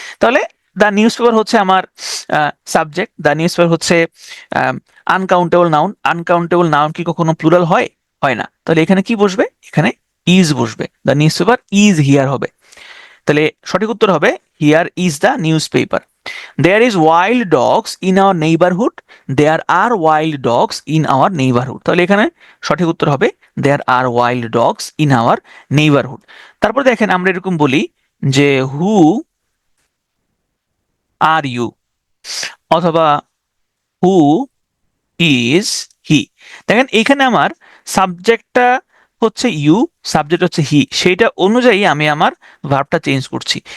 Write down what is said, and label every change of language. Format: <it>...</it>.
<bn>তাহলে the news paper হচ্ছে আমার সাবজেক্ট, দ্য নিউজ পেপার হচ্ছে আনকাউন্টেবল নাউন। আনকাউন্টেবল নাউন কি কখনো প্লুরাল হয়? হয় না। তাহলে এখানে কি বসবে? এখানে ইজ বসবে,</bn> <en>the newspaper is here</en> <bn>হবে। তাহলে সঠিক উত্তর হবে</bn> <en>Here is the newspaper. There is wild dogs in our neighborhood. There are wild dogs in our neighborhood.</en> <bn>তাহলে এখানে সঠিক উত্তর হবে</bn> <en>there are wild dogs in our neighborhood.</en> <bn>তারপর দেখেন আমরা এরকম বলি যে</bn> <en>who are you,</en> <bn>অথবা</bn> <en>who is he।</en> <bn>দেখেন এখানে আমার সাবজেক্টটা হচ্ছে ইউ, সাবজেক্ট হচ্ছে হি, সেইটা অনুযায়ী আমি আমার ভার্বটা চেঞ্জ করছি।</bn>